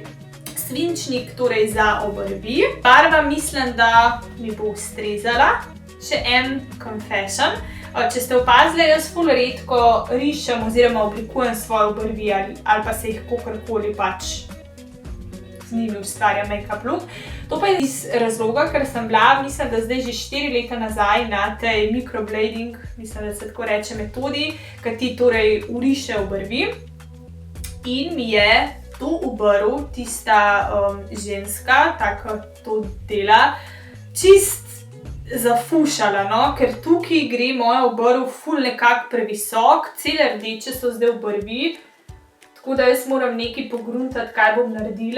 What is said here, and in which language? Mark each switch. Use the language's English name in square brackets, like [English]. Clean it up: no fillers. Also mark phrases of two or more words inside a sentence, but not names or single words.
[Slovenian] Svinčnik, torej za obrvi. Barva mislim, da mi bo ustrezala. Še en confession. Če ste opazili, jaz ful redko rišem oziroma oblikujem svoje obrvi ali pa se jih kakorkoli pač z njimi ustvarja [English] make-up look. [Slovenian] To pa je iz razloga, ker sem bila, mislim, da zdaj že 4 leta nazaj na tej microblading, mislim, da se tako reče metodi, ki ti torej uriše obrvi. In mi je to obrv, tista ženska, tako to dela, čist zafušala, no, ker tukaj gre moja obrv ful nekako previsok, cele rdeče so zdaj obrvi, tako da jaz moram nekaj pogruntati, kaj bom naredila.